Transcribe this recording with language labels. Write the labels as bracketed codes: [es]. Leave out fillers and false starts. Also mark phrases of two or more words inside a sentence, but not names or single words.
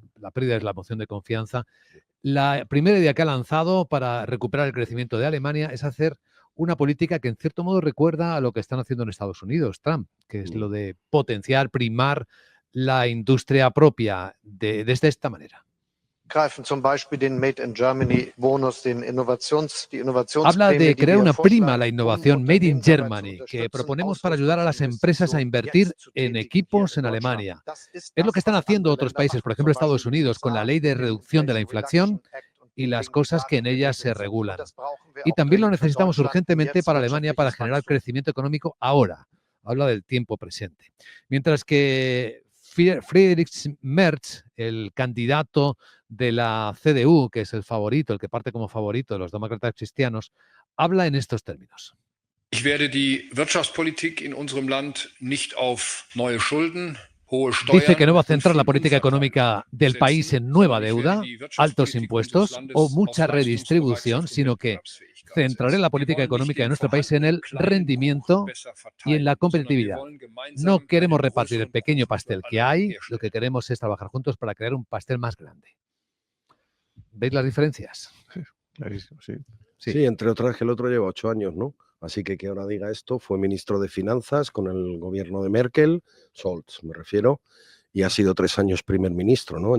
[es] La pérdida es la moción de confianza. La primera idea que ha lanzado para recuperar el crecimiento de Alemania es hacer una política que en cierto modo recuerda a lo que están haciendo en Estados Unidos, Trump, que es lo de potenciar, primar la industria propia desde esta manera. [de] greifen zum Beispiel den Made in Germany Bonus, die [es] Habla [de] Innovationsprämie, [es] de [de] die [es] crear [de] wir [es] una prima a [de] vorschlagen, [es] la [de] um [es] innovación Made in [de] Unternehmen dabei zu [es] Germany que [de] unterstützen, [es] proponemos para ayudar a las [de] Ausrüstungsinvestitionen [es] empresas a invertir [de] jetzt zu [es] en [de] tätigen hier [es] equipos [de] in [es] en [de] Deutschland. [es] Alemania. [de] Das ist [es] Es lo [de] das, [es] que están [de] was [es] haciendo [de] andere [es] otros [de] Länder [es] países, por [de] machen, [es] ejemplo [de] zum [es] Estados [de] Beispiel die [es] Unidos, con la [de] USA [es] ley de [de] mit dem [es] reducción de la [de] Inflation [es] inflación [de] Reduction Act und [es] y [de] den [es] las [de] Dingen, die [es] cosas [de] da [es] que en [de] drin [es] ellas [de] geregelt [es] se [de] sind. Und [es] regulan. [de] das brauchen wir [es] Y [de] auch [es] también lo [de] dringend für [es] necesitamos [de] Deutschland, um [es] urgentemente [de] jetzt [es] para Alemania para [de] wirtschaftliches [es] generar [de] Wachstum. [es] crecimiento económico ahora. Habla del tiempo presente. Mientras que Friedrich Merz, el candidato de la CDU, que es el favorito, el que parte como favorito de los demócratas cristianos, habla en estos términos. [de] Ich werde die Wirtschaftspolitik in unserem Land nicht auf neue Schulden, hohe Steuern [es] Dice que no va a [de] und [es] centrar la [de] viel [es] política [de] Unvertrauen [es] económica del [de] setzen, [es] país en nueva [de] sondern ich werde [es] deuda, [de] die [es] altos [de] Wirtschaftspolitik unseres [es] impuestos [de] Landes [es] o [de] auf [es] mucha redistribución, [de] Leistungsbereitschaft und [es] sino que [de] Wettbewerbsfähigkeit [es] centraré [de] setzen. [es] la [de] Wir [es] política [de] wollen nicht [es] económica de [de] den [es] nuestro país en [de] vorhandenen [es] el [de] kleinen Kuchen [es] rendimiento [de] besser [es] y en la [de] verteilen, sondern wir [es] competitividad. [de] wollen gemeinsam [es] No queremos [de] einen [es] repartir el [de] größeren [es] pequeño [de] Kuchen für [es] pastel que [de] alle [es] hay, lo [de] herstellen. [es] que queremos es trabajar juntos para crear un pastel más grande. ¿Veis las diferencias? Clarísimo, sí. Sí, entre otras que el otro lleva 8 años, ¿no? Así que ahora diga esto, fue ministro de Finanzas con el gobierno de Merkel, Scholz me refiero, y ha sido 3 años primer ministro, ¿no?